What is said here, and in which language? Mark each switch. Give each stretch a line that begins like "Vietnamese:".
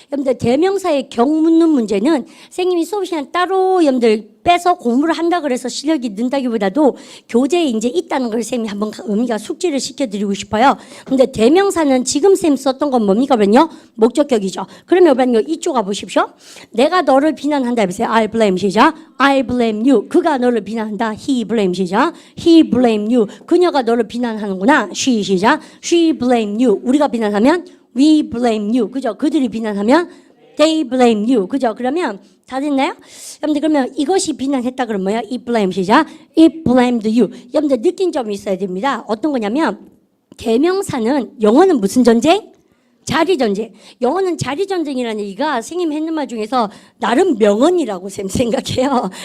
Korean: 여러분들 대명사의 경 묻는 문제는 선생님이 수업 시간 따로 여러분들 빼서 공부를 한다 그래서 실력이 는다기보다도 교재에 이제 있다는 걸 쌤이 한번 의미가 숙지를 시켜드리고 싶어요. 근데 대명사는 지금 쌤 썼던 건 뭡니까? 그러면요 목적격이죠. 그러면 여러분 이쪽 가보십시오. 내가 너를 비난한다 해보세요.
English: I blame 시작. I blame you.
Korean: 그가 너를 비난한다.
English: He blame
Korean: 시작.
English: He blame you.
Korean: 그녀가 너를 비난하는구나.
English: She
Korean: 시작.
English: She blame you.
Korean: 우리가 비난하면
English: We blame you.
Korean: 그죠? 그들이 비난하면
English: They blame you.
Korean: 그죠? 그러면 다 됐나요? 여러분들 그러면 이것이 비난했다 그러면 뭐야?
English: It blame
Korean: 시작.
English: It blamed you.
Korean: 여러분들 느낀 점이 있어야 됩니다. 어떤 거냐면 대명사는 영어는 무슨 전쟁? 자리전쟁. 영어는 자리전쟁이라는 얘기가 선생님 했는 말 중에서 나름 명언이라고 생각해요.